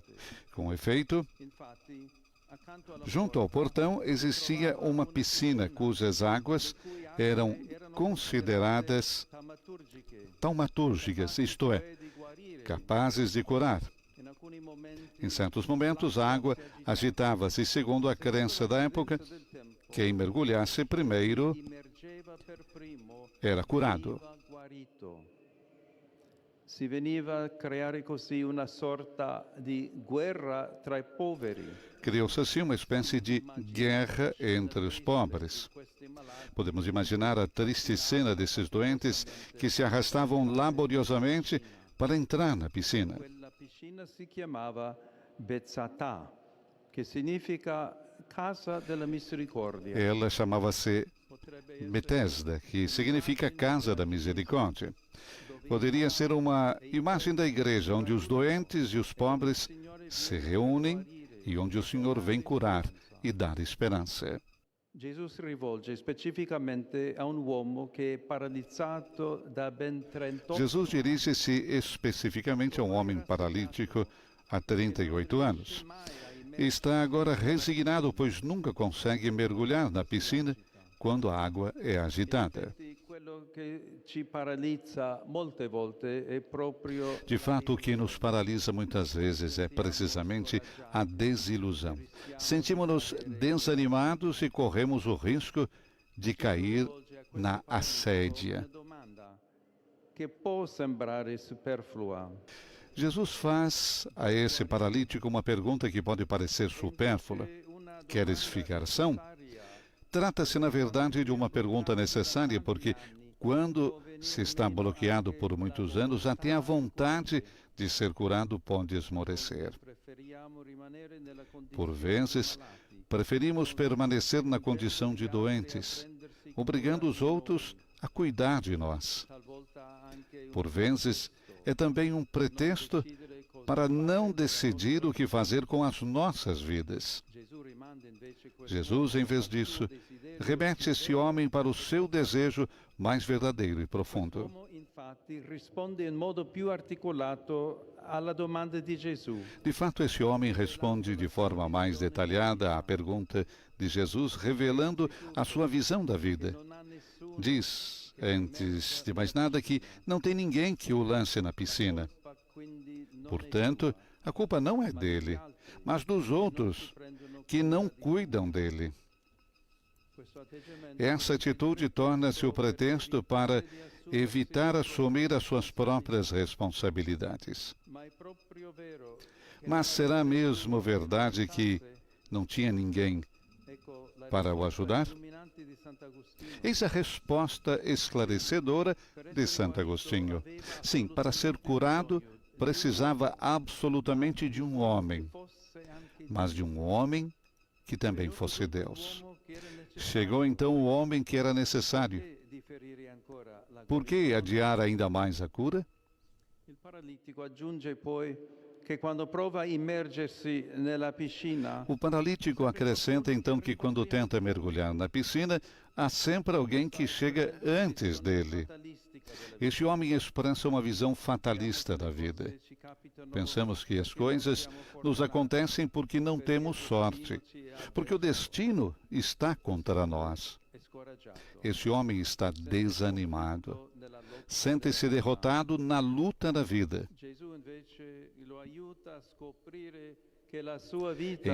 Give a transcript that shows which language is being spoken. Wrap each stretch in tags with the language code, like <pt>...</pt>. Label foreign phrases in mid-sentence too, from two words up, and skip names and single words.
<pt>Com efeito, junto ao portão existia uma piscina cujas águas eram consideradas taumatúrgicas, isto é, capazes de curar. Em certos momentos, a água agitava-se segundo a crença da época. Quem mergulhasse primeiro era curado.</pt> <it>Si veniva a creare così una sorta di guerra tra i poveri.</it> <pt>Criou-se assim uma espécie de guerra entre os pobres. Podemos imaginar a triste cena desses doentes que se arrastavam laboriosamente para entrar na piscina.</pt> <it>Quella piscina si chiamava Bezzatà, che significa Casa della Misericordia.</it> <pt>Ela chamava-se Betesda, que significa Casa da Misericórdia. Poderia ser uma imagem da igreja, onde os doentes e os pobres se reúnem e onde o Senhor vem curar e dar esperança.</pt> <it>Gesù si rivolge specificamente a un uomo che è paralizzato da ben 38</it> <pt>Jesus dirige-se especificamente a um homem paralítico há 38 anos. Está agora resignado, pois nunca consegue mergulhar na piscina quando a água é agitada.</pt> <it>Quello che ci paralizza molte volte è proprio</it> <pt>De fato, o que nos paralisa muitas vezes é precisamente a desilusão. Sentimos-nos desanimados e corremos o risco de cair na assédia.</pt> <it>una domanda che può sembrare superflua.</it> <pt>Jesus faz a esse paralítico uma pergunta que pode parecer supérflua. Queres ficar são? Trata-se, na verdade, de uma pergunta necessária, porque quando se está bloqueado por muitos anos, até a vontade de ser curado pode esmorecer.</pt> <it>Preferiamo rimanere nella</it> <pt>Por vezes, preferimos permanecer na condição de doentes, obrigando os outros a cuidar de nós.</pt> <it>talvolta anche</it> <pt>Por vezes, é também um pretexto para não decidir o que fazer com as nossas vidas.</pt> <it>Gesù rimanda invece questo</it> <pt>Jesus, em vez disso, remete esse homem para o seu desejo mais verdadeiro e profundo.</pt> <it>uomo infatti risponde in modo più articolato alla domanda di Gesù.</it> <pt>De fato, esse homem responde de forma mais detalhada à pergunta de Jesus, revelando a sua visão da vida.</pt> <it>Non ha nessuno</it> <pt>Diz, antes de mais nada, que não tem ninguém que o lance na piscina.</pt> <it>quindi non</it> <pt>Portanto, a culpa não é dele, mas dos outros que não cuidam dele.</pt> <it>questo atteggiamento</it> <pt>Essa atitude torna-se o pretexto para evitar assumir as suas próprias responsabilidades.</pt> <it>ma è proprio vero.</it> <pt>Mas será mesmo verdade que não tinha ninguém</pt> <it>Ecco la</it> <pt>para o ajudar?</pt> <it>illuminante di Sant'Agostino.</it> <pt>Eis a resposta esclarecedora de Santo Agostinho. Sim, para ser curado, precisava absolutamente de um homem,</pt> <it>Fosse anche</it> <pt>mas de um homem que também fosse Deus.</pt> <it>l'uomo che era necessario</it> <pt>Chegou então o homem que era necessário.</pt> <it>differire ancora la</it> <pt>Por que adiar ainda mais a cura?</pt> <it>Il paralitico aggiunge poi che quando prova a immergersi nella piscina,</it> <pt>O paralítico acrescenta então que quando tenta mergulhar na piscina, há sempre alguém que chega antes dele.</pt> <it>fatalistica della</it> <pt>Este homem expressa uma visão fatalista da vida.</pt> <it>vita ci capitano</it> <pt>Pensamos que as coisas nos acontecem porque não temos sorte, porque o destino está contra nós.</pt> <it>e scoraggiato.</it> <pt>Esse homem está desanimado,</pt> <it>Nella lotta.</it> <pt>sente-se derrotado na luta da vida.</pt> <it>Gesù invece lo aiuta a scoprire che la sua vita</it>